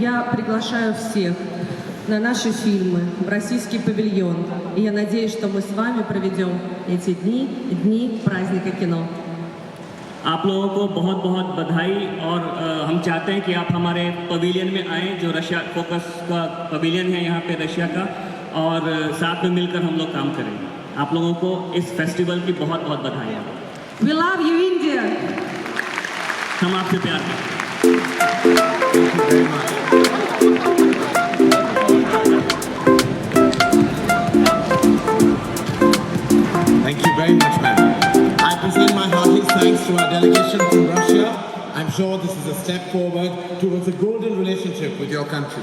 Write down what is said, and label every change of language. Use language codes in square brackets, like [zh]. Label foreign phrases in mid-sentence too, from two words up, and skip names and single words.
[ru] Я приглашаю всех на наши фильмы, в российский павильон. И я надеюсь, что мы с вами проведем эти дни праздника кино. [hi] आप लोगों को बहुत बहुत बधाई और हम चाहते हैं कि आप हमारे पवेलियन में आएँ, जो रशिया फोकस का पवेलियन है यहाँ पे रशिया का, और साथ में मिलकर हम लोग काम करें। आप लोगों को इस फेस्टिवल की बहुत बहुत बधाई है। [en] We love you, India! [hi] हम आपसे प्यार करते हैं। [en] Thank you very much, ma'am. I present my heartiest thanks to our delegation from Russia. I'm sure this is a step forward towards a golden relationship with your country.